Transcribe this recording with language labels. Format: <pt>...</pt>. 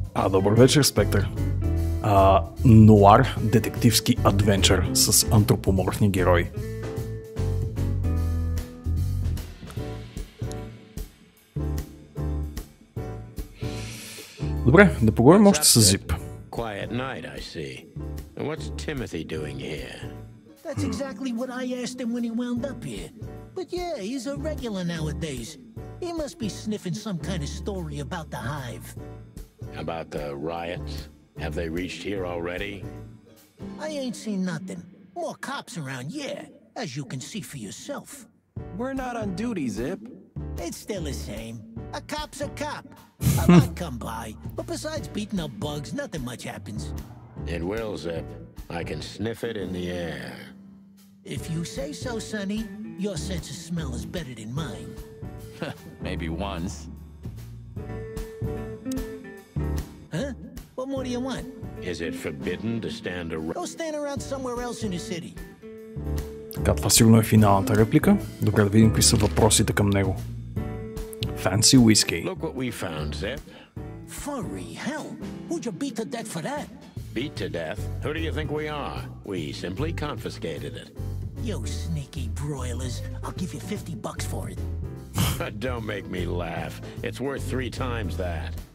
<bg>Добър вечер, Спектър. Нуар детективски адвенчър с антропоморфни герои. Добре, да поговорим още с Зип.</bg> <en>Quiet night, I see. And what's Timothy doing here? That's exactly what I asked him when he wound up here. But yeah, he's a regular nowadays. He must be sniffing some kind of story about the hive. About the riots? Have they reached here already? I ain't seen nothing. More cops around, yeah, as you can see for yourself. We're not on duty, Zip. It's still the same. A cop's a cop. A lot come by, but besides beating up bugs, nothing much happens. It will, Zip. I can sniff it in the air. If you say so, Sonny, your sense of smell is better than mine. Maybe once. Huh? What more do you want? Is it forbidden to stand around? Go stand around somewhere else in the city.</en> <bg>Така, това сигурно е финалната реплика. Добре, да видим какви са въпросите към него.</bg> <en>Fancy whiskey. Look what we found, Zip. Furry hell. Who'd you beat to death for that? Beat to death? Who do you think we are? We simply confiscated it. You sneaky broilers. I'll give you $50 for it. Don't make me laugh. It's worth 3 times that.</en>